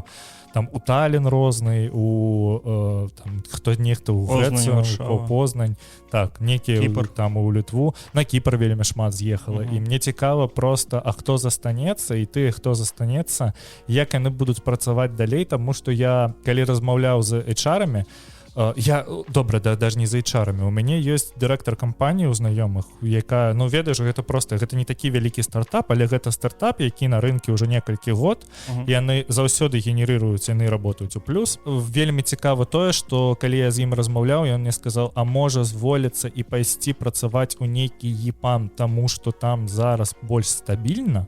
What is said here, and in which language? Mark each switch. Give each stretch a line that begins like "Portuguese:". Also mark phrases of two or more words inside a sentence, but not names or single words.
Belarusian: Там у Таллін розны, нехта ў Грэцыю, у Познань, так, некія там у Літву, на Кіпр вельмі шмат з'ехала. І мне цікава просто, а хто застанецца, і ты, хто застанецца, як яны будуць працаваць далей, таму што я, калі размаўляў з HR-амі, добра, даже не за HR-амі, у мяне ёсць дырэктар кампаніі ў знаёмых, якая, ведаеш, гэта просто, гэта не такі вялікі стартап, але гэта стартап, які на рынке ўжо некалькі год, яны заўсёды генерыруюць, яны работаюць у плюс. Вельмі цікава тое, што калі я з ім размаўляў, ён мне сказаў, а можа зволіцца і пайсці працаваць у нейкі EPAM, таму што там зараз больш стабільна.